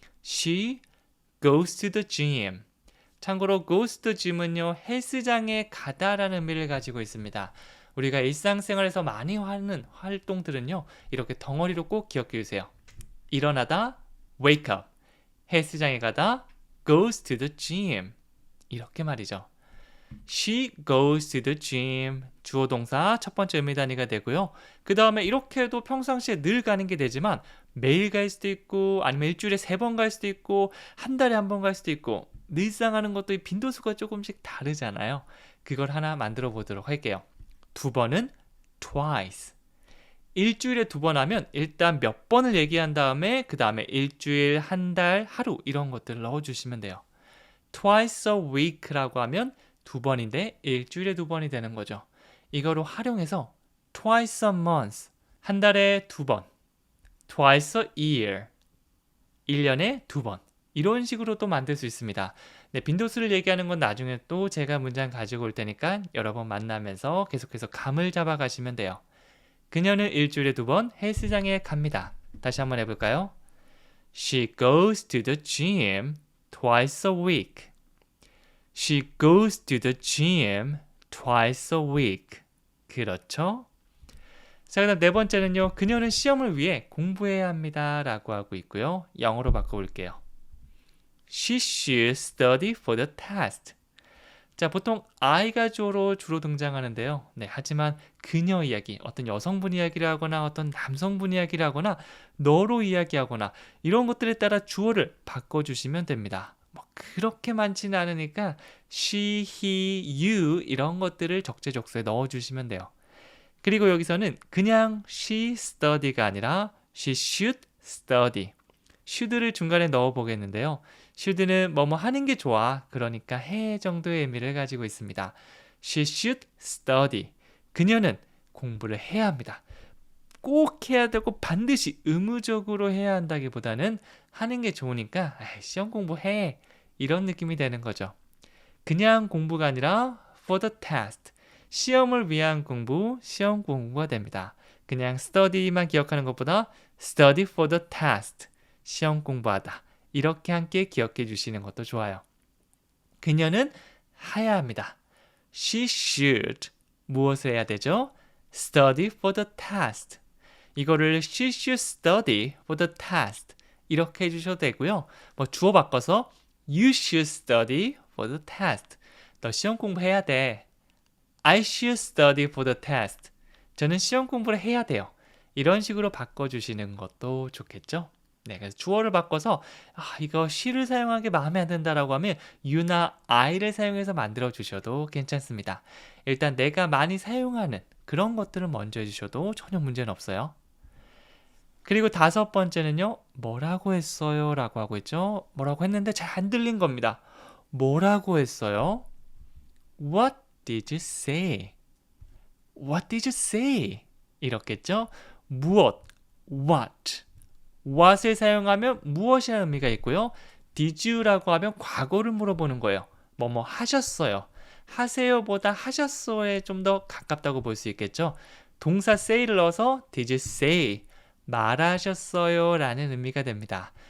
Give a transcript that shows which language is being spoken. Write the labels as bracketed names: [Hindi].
[English] She goes to the gym. [Korean] 참고로 [English] goes to the gym [Korean] 은요, 헬스장에 가다라는 의미를 가지고 있습니다. 우리가 일상생활에서 많이 하는 활동들은요, 이렇게 덩어리로 꼭 기억해 주세요. 일어나다, [English] wake up. [Korean] 헬스장에 가다, [English] goes to the gym. [Korean] 이렇게 말이죠. [English] She goes to the gym. [Korean] 주어 동사 첫 번째 의미 단위가 되고요. 그 다음에 이렇게 해도 평상시에 늘 가는 게 되지만 매일 갈 수도 있고 아니면 일주일에 3번 갈 수도 있고 한 달에 1번 갈 수도 있고 늘상 하는 것도 빈도수가 조금씩 다르잖아요. 그걸 하나 만들어 보도록 할게요. 2번은 twice. 일주일에 2번 하면 일단 몇 번을 얘기한 다음에 그 다음에 일주일, 한 달, 하루 이런 것들을 넣어주시면 돼요. [English] twice a week [Korean] 라고 하면 2번인데 일주일에 2번이 되는 거죠. 이거로 활용해서 [English] twice a month, [Korean] 한 달에 2번, [English] twice a year, [Korean] 1년에 2번 이런 식으로 또 만들 수 있습니다. 네, 빈도수를 얘기하는 건 나중에 또 제가 문장 가지고 올 테니까 여러 번 만나면서 계속해서 감을 잡아 가시면 돼요. 그녀는 일주일에 2번 헬스장에 갑니다. 다시 한번 해볼까요? [English] She goes to the gym twice a week. She goes to the gym twice a week. [Korean] 그렇죠? 자, 그다음 네 번째는요. 그녀는 시험을 위해 공부해야 합니다 라고 하고 있고요. 영어로 바꿔볼게요. [English] She should study for the test. [Korean] 자, 보통 I가 주로 등장하는데요. 네, 하지만 그녀 이야기, 어떤 여성분 이야기를 하거나 어떤 남성분 이야기를 하거나 너로 이야기하거나 이런 것들에 따라 주어를 바꿔주시면 됩니다. 뭐 그렇게 많지는 않으니까 [English] she, he, you [Korean] 이런 것들을 적재적소에 넣어주시면 돼요. 그리고 여기서는 그냥 [English] she study [Korean] 가 아니라 [English] she should study. [Korean] should를 중간에 넣어 보겠는데요. should는 뭐뭐 하는 게 좋아. 그러니까 해 정도의 의미를 가지고 있습니다. [English] She should study. [Korean] 그녀는 공부를 해야 합니다. 꼭 해야 되고 반드시 의무적으로 해야 한다기보다는 하는 게 좋으니까 시험 공부해. 이런 느낌이 되는 거죠. 그냥 공부가 아니라 [English] for the test. [Korean] 시험을 위한 공부, 시험 공부가 됩니다. 그냥 study만 기억하는 것보다 [English] study for the test. [Korean] 시험 공부하다. 이렇게 함께 기억해 주시는 것도 좋아요. 그녀는 해야 합니다. [English] She should [Korean] 무엇을 해야 되죠? [English] Study for the test. [Korean] 이거를 [English] she should study for the test [Korean] 이렇게 해주셔도 되고요. 뭐 주어 바꿔서 [English] you should study for the test. [Korean] 너 시험 공부해야 돼. [English] I should study for the test. [Korean] 저는 시험 공부를 해야 돼요. 이런 식으로 바꿔주시는 것도 좋겠죠? 네, 그래서 주어를 바꿔서 이거 sh를 사용하기 마음에 안 든다라고 하면 you나 I를 사용해서 만들어 주셔도 괜찮습니다. 일단 내가 많이 사용하는 그런 것들을 먼저 해주셔도 전혀 문제는 없어요. 그리고 다섯 번째는요. 뭐라고 했어요? 라고 하고 있죠. 뭐라고 했는데 잘 안 들린 겁니다. 뭐라고 했어요? [English] What did you say? What did you say? [Korean] 이렇겠죠? [English] 무엇, what. [Korean] what을 사용하면 무엇이라는 의미가 있고요. [English] did you [Korean] 라고 하면 과거를 물어보는 거예요. 뭐뭐 하셨어요. 하세요보다 하셨어에 좀 더 가깝다고 볼 수 있겠죠. 동사 say를 넣어서 [English] did you say? [Korean] 말하셨어요 라는 의미가 됩니다.